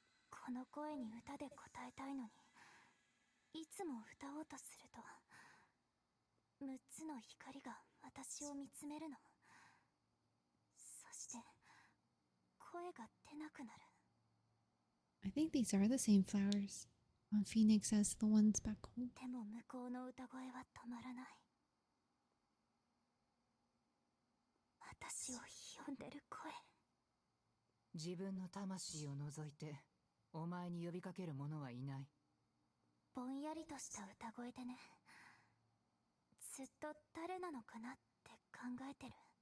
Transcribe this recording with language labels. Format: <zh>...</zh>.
<ja>この声に歌で答えたいのに、いつも歌おうとすると6つの光が私を見つめるの。そして声が出なくなる。</ja> <en>I think these are the same flowers on Phoenix as the ones back home.</en> <ja>でも向こうの歌声は止まらない。私を呼んでる声。自分の魂を除いてお前に呼びかける者はいない。ぼんやりとした歌声でね。ずっと誰なのかなって考えてる。</ja>